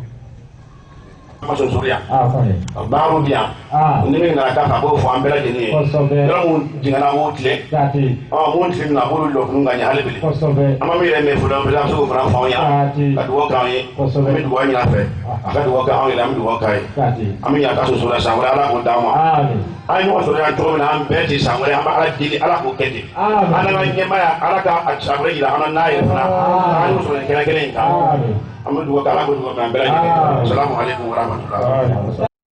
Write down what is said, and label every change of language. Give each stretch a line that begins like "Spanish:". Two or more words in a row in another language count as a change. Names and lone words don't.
Bambara: Maso Suruya baaru bi yan ni min nana k'a b'o fɔ an bɛɛ lajɛlen ye yɔrɔ mun jiginna b'o tile mun tile min na a b'olu lɔ kun ka ɲɛ hali bi an ma min yɛrɛ mɛn fɔlɔ an bɛ se k'o fana fɔ anw ye ka dugawu k'an ye an bɛ dugawu ɲini a fɛ a ka dugawu kɛ anw yɛrɛ an bɛ dugawu k'a ye an bɛ ɲa ka soso la san wɛrɛ ala k'o d'an ma an ye ɲɔgɔn sɔrɔ yan cogo min na an bɛɛ ten san wɛrɛ an bɛ ala deli ala k'o kɛ ten an nana ɲɛmaya ala ka san wɛrɛ yira an na n'a yɛrɛ fana an y'o sɔrɔ kɛnɛ kelen in kan.
English: I'm going to work out. I'm going to work out.
Arabic: السلام عليكم ورحمة الله.